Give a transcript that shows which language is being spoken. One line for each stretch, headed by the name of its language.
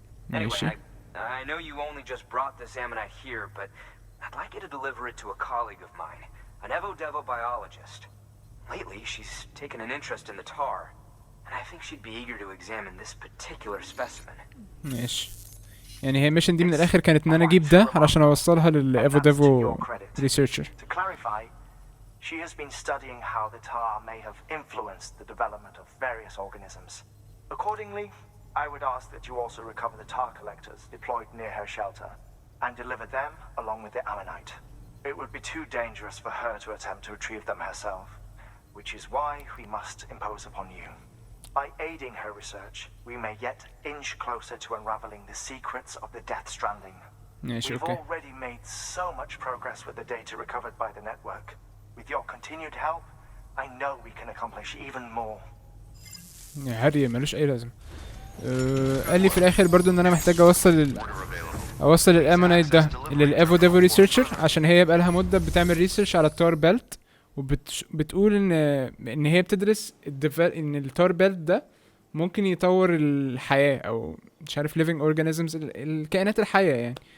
Arabic: ماشي.
English: Anyway, I know you only just brought this ammonite here, but I'd like you to deliver it to a colleague of mine, an evo-devo biologist. Lately, she's taken an interest in the tar, and I think she'd be eager to examine this particular specimen.
Arabic: ماشي. يعني هي الميشن دي من الآخر كانت إن أنا أجيب ده علشان أوصلها للإيفو ديفو ريسيرشر.
English: To clarify, she has been studying how the tar may have influenced the development of various organisms. Accordingly, I would ask that you also recover the tar collectors deployed near her shelter and deliver them along with the ammonite. It would be too dangerous for her to attempt to retrieve them herself, which is why we must impose upon you. By aiding her research, we may yet inch closer to unraveling the secrets of the Death Stranding.
Arabic: ماشي
English: We've
Arabic: أوكي.
English: already made so much progress with the data recovered by the network. With your continued help, I know we can accomplish even more.
Arabic: يا هري ملوش أي لازمة. قال لي في الآخر برضو إن أنا محتاج أوصل الأمونايت ده للإيفو ديفو ريسيرشر عشان هي بقى لها مدة بتعمل ريسيرش على التار بيلت، وبتقول إن هي بتدرس إن التار بيلت ده ممكن يطور الحياة أو مش عارف
English: living organisms
Arabic: الكائنات الحية يعني.